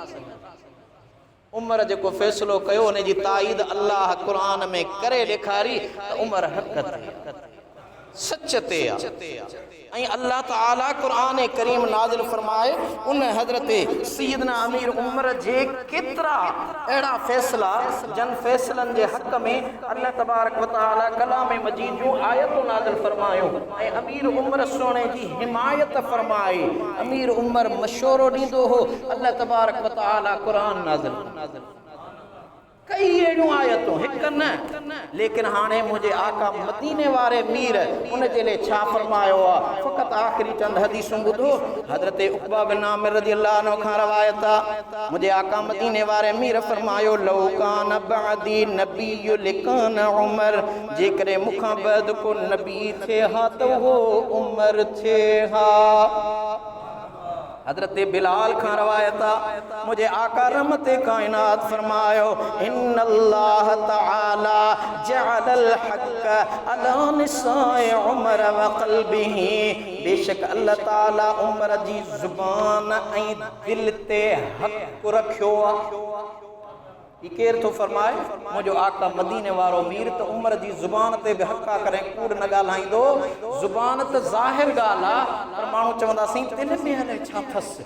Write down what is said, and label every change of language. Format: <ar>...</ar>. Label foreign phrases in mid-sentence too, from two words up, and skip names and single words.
<sd>उमर जेको फ़ैसिलो कयो उन जी ताईद अल्लाह क़ुरान में करे ॾेखारी त उमर हक़ ते सच ते आहे। ऐं अल्लाह ताला क़ुरान करीम नाज़िल फरमाए उन हज़रत सैयदना अमीर उमर जे केतिरा अहिड़ा फ़ैसिला जन फ़ैसिलनि जे हक़ में</sd> <ar>الله تبارك وتعالى</ar> <sd>कलाम मजीद जूं आयतूं नाज़िल फरमायूं ऐं अमीर उमर सोने जी हिमायत फरमाई। अमीर उमर मशवरो ॾींदो हो,</sd> <ar>الله تبارك وتعالى</ar> <sd>क़ुरान नाज़िल कई अहिड़ियूं आयतूं, हिकु न। लेकिन हाणे मुंहिंजे आका मदीने वारे मीर उन जे लाइ छा फरमायो आहे, फ़क़ति आख़िरी चंद हदीसूं ॿुधो। हज़रत उक़बा बिन आमिर</sd> <ar>رضي الله عنه</ar> <sd>खां रवायत आहे, मुंहिंजे आका मदीने वारे मीर फरमायो</sd> <ar>لو كان بعدي نبي لكان عمر,</ar> <sd>जेकॾहिं मूंखां बैदि को नबी थिए हा त उहो उमर थिए हा। हज़रत बिलाल खां रवायत आहे, मुंहिंजे आका रहमते कायनात फरमायो</sd> <ar>إن الله تعالى جعل حق على نساء عمر وقلبه,</ar> <sd>बेशक अल्लाह ताला उमर जी ज़ुबान ऐं दिल ते हक़ रखियो आहे। ही केर थो फरमाए? मुंहिंजो आका मदीने वारो मीर त उमर जी ज़ुबान ते बि हक़ करे कूड़ न ॻाल्हाईंदो। ज़ुबान त ज़ाहिर ॻाल्हि आहे, पर माण्हू चवंदासीं दिलि में हाणे छा अथसि।</sd>